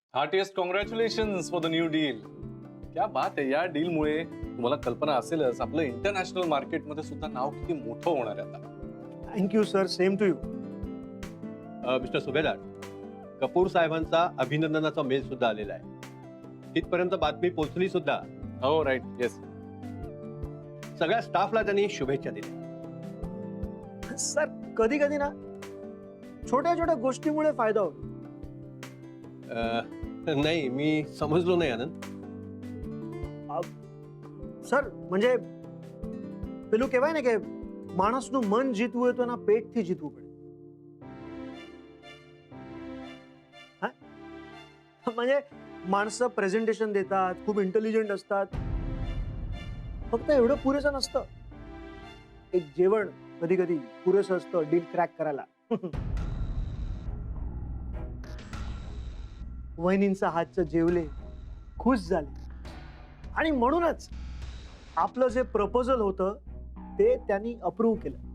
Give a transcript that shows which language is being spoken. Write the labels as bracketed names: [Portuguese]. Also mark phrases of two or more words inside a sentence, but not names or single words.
[English] Heartiest congratulations for the new deal. [Hindi] क्या बात [Marathi] आहे. या डील मुळे तुम्हाला कल्पना असेलच आपलं [English] international marketमध्ये [Marathi] सुद्धा नाव किती मोठं होणार आहे आता. [English] Thank you sir, same to you. [Marathi] मिस्टर सुभेदार, कपूर साहेबांचा अभिनंदनाचा मेल सुद्धा आलेला आहे. तिथपर्यंत बातमी पोहोचली सुद्धा. [English] हो right, yes. [Marathi] सगळ्या स्टाफला त्यांनी शुभेच्छा दिल्या. सर कधी कधी ना छोट्या छोट्या गोष्टीमुळे फायदा होतो. नाही, मी समजलो नाही आनंद. सर म्हणजे [Gujarati] પેલું કહેવાય ને કે માણસનું મન જીતવું હોય તો એના પેટથી જીતવું પડે. [Marathi] હા म्हणजे माणसं प्रेझेंटेशन देतात, खूप इंटेलिजंट असतात, फक्त एवढं पुरेसं नसतं. एक जेवण कधी कधी पुरेसं असतं [English] deal crack [Marathi] करायला. वहिनींचा हातचं जेवले, खुश झाले, आणि म्हणूनच आपलं जे प्रपोजल होतं ते त्यांनी अप्रूव्ह केलं.